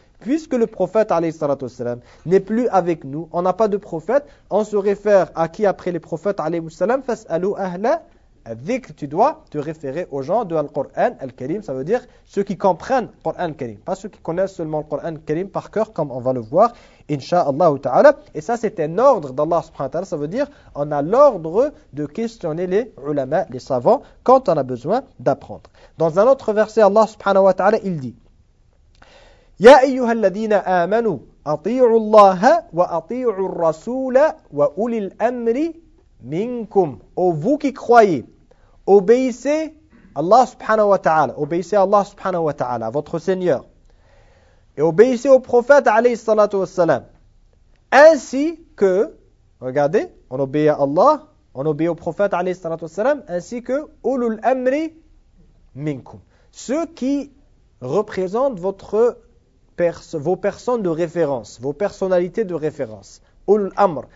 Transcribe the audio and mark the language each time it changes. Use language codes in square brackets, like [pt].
[fr] Puisque le prophète alayhi salatu wasalam, n'est plus avec nous, on n'a pas de prophète, on se réfère à qui après les prophètes alayhi salam, [ar] fas'alou ahla dhikr, [fr] tu dois te référer aux gens de Al-Qur'an Al-Karim, ça veut dire ceux qui comprennent Qur'an Al-Karim, pas ceux qui connaissent seulement Qur'an Al-Karim par cœur, comme on va le voir, incha'Allah ta'ala. Et ça, c'est un ordre d'Allah subhanahu wa ta'ala, ça veut dire on a l'ordre de questionner les ulama, les savants, quand on a besoin d'apprendre. Dans un autre verset, Allah subhanahu wa ta'ala, il dit [ar] يا أيها الذين آمنوا أطيعوا الله وأطيعوا الرسول وأولي الأمر منكم. [fr] Ô vous qui croyez, obéissez Allah subhanahu wa ta'ala, votre Seigneur, et obéissez au prophète alayhi salatu wassalam, ainsi que, regardez, on obéit à Allah, on obéit au prophète alayhi salatu wassalam, ainsi que [ar] أولي الأمر منكم, [fr] ceux qui représentent votre vos personnes de référence, vos personnalités de référence. Ulul Amr.